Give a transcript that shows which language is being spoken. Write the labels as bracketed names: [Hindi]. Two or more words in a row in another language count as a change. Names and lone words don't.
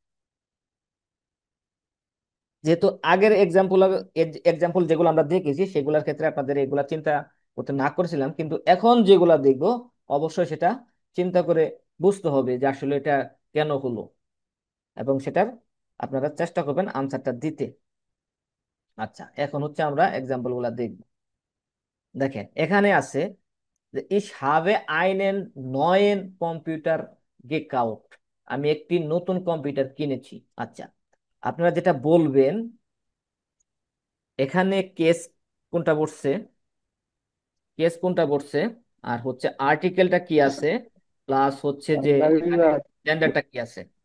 [Bangla] যেহেতু আগের এক্সাম্পল যেগুলো আমরা দেখেছি সেগুলোর ক্ষেত্রে আপনাদের এগুলা চিন্তা করতে না করেছিলাম, কিন্তু এখন যেগুলা দেখবো অবশ্যই সেটা চিন্তা করে বুঝতে হবে যে আসলে এটা কেন হলো, এবং সেটার আপনারা চেষ্টা করবেন আনসারটা দিতে। আচ্ছা, এখন হচ্ছে আমরা এক্সাম্পল গুলা দেখব। দেখেন এখানে আছে যে [German] ich habe einen neuen Computer gekauft, [Bangla] আমি একটি নতুন কম্পিউটার কিনেছি। আচ্ছা, আপনারা যেটা বলবেন, এখানে কেস কোনটা বসছে, কেস কোনটা বসছে, আর হচ্ছে আর্টিকেলটা কি আছে, প্লাস হচ্ছে যে জেন্ডারটা কি আছে।